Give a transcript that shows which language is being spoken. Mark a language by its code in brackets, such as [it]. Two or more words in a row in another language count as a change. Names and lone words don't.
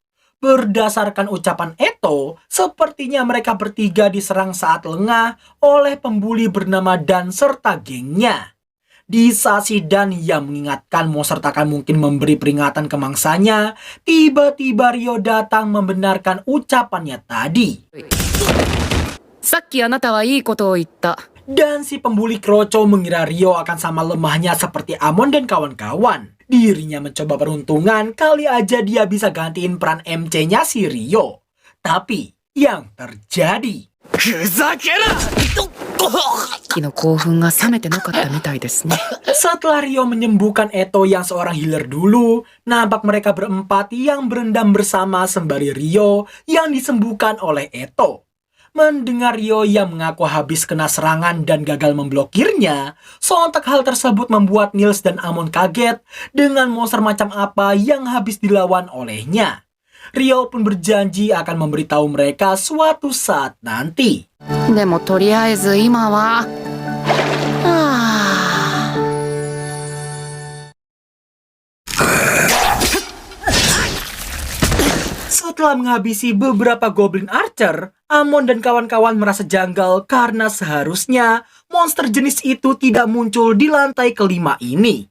[id] Berdasarkan ucapan Eto, sepertinya mereka bertiga diserang saat lengah oleh pembuli bernama Dan serta gengnya. Di saat Shidan yang mengingatkan monster tak akan mungkin memberi peringatan ke mangsanya, tiba-tiba Ryo datang membenarkan ucapannya tadi. [ja] さっきあなたはいいことを言った。 [id] Dan si pembuli kroco mengira Ryo akan sama lemahnya seperti Amon dan kawan-kawan. Dirinya mencoba peruntungan, kali aja dia bisa gantiin peran MC-nya si Ryo. Tapi yang terjadi... [ja] 昨日興奮が冷めてなかったみたいですね。 [id] Setelah Ryo menyembuhkan Eto yang seorang healer dulu, nampak mereka berempat yang berendam bersama sembari Ryo yang disembuhkan oleh Eto. Mendengar Ryo yang mengaku habis kena serangan dan gagal memblokirnya, sontak hal tersebut membuat Nils dan Amon kaget dengan monster macam apa yang habis dilawan olehnya. Ryo pun berjanji akan memberitahu mereka suatu saat nanti. [ja] でもとりあえず今は。 [id] Setelah menghabisi beberapa Goblin Archer, Amon dan kawan-kawan merasa janggal karena seharusnya monster jenis itu tidak muncul di lantai kelima ini.